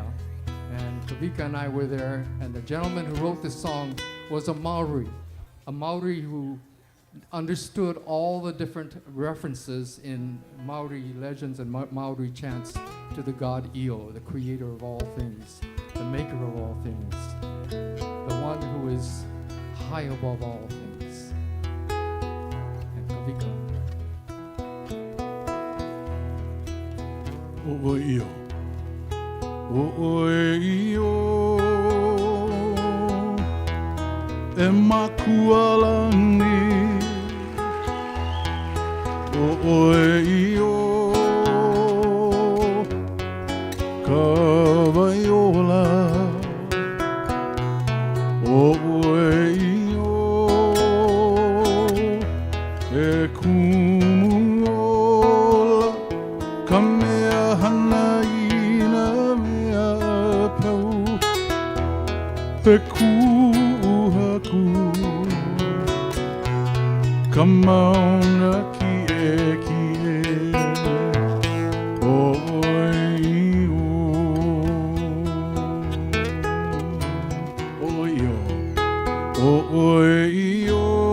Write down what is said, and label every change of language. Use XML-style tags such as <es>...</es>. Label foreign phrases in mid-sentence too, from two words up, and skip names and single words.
<en>And Kavika and I were there, and the gentleman who wrote this song was a Maori who understood all the different references in Maori legends and Maori chants to the god Io, the creator of all things, the maker of all things, the one who is high above all things. And Kavika.</en> <haw>Io. Io. E makualani. Io. Kavaiola. Io. E kumuola. Kamea hanaina mea pau. E kuhaku. Kamauna kie. Io.</haw>